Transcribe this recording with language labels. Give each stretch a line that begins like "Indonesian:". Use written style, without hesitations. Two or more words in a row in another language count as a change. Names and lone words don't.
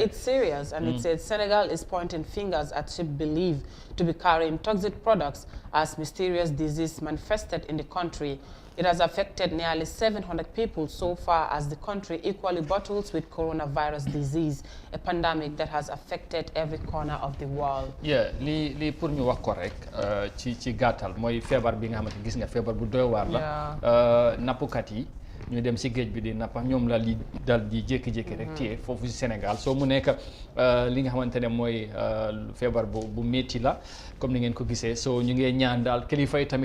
English: It's serious, and it says Senegal is pointing fingers at ship believed to be carrying toxic products as mysterious disease manifested in the country. It has affected nearly 700 people so far as the country equally battles with coronavirus disease, a pandemic that has affected every corner of the world. Yeah,
Wolof: li pour ñu wax ko rek ci gàttal mooy feebar bi nga xamante gis nga feebar bu doy waar la nappkat yi ñu dem si géej bi di nappa ñoom la li dal di jékki-jékki rek téye foofu si Sénégal soo mu nekk li nga xamante ne mooy feebar bu métti la comme ni ngeen ko gisee soo ñu ngee ñaan daal kilifa yi tamit